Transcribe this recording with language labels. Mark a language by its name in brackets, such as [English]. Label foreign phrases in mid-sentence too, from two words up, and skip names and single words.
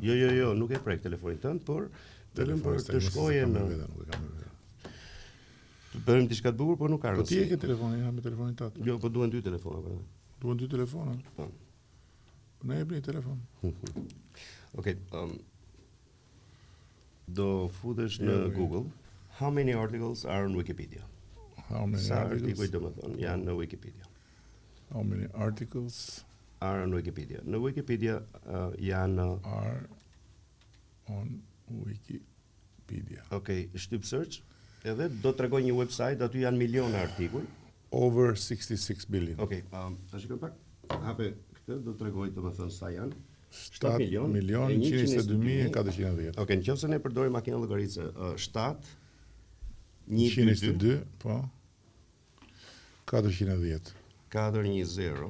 [Albanian] Jo, nuk e prek telefonin tënd, por vetëm për të shkojë në të bëjmë diçka të bukur, por nuk ka rëndësi. Po ti e ke telefonin, ha me telefonin tat. Jo, po duhen 2 telefona për. Duhen 2 telefona? Po. Po ne jepni telefon. Okej, do futesh në Google. [English] How many articles are on Wikipedia? How many articles? [Albanian] Janë në Wikipedia. [English] How many articles are on Wikipedia? [Albanian] Në Wikipedia janë [English] are on Wikipedia. [Albanian] Okej, shtyp search. Edhe do të tregoj një website, aty janë miliona artikuj. [English] Over 66 billion. [Albanian] Okej, ta shikoj pak. Hape këtë, do të tregoj domethënë sa janë. 7 milion 122.410. Okej, nëse ne përdorim makinën llogaritëse, 7 122, po. 410. 410.